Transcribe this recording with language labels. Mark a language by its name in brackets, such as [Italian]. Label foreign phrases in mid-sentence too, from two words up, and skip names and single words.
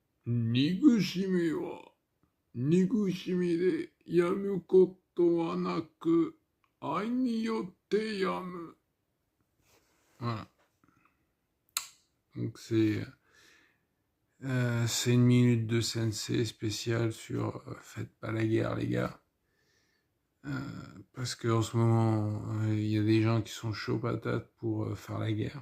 [Japanese] 憎しみは、憎しみでやむことはなく、愛によってやむ。Voilà. [French] Donc c'est une minute de sensei spéciale sur faites pas la guerre les gars. Parce qu'en ce moment, il y a des gens qui sont chauds patates pour faire la guerre.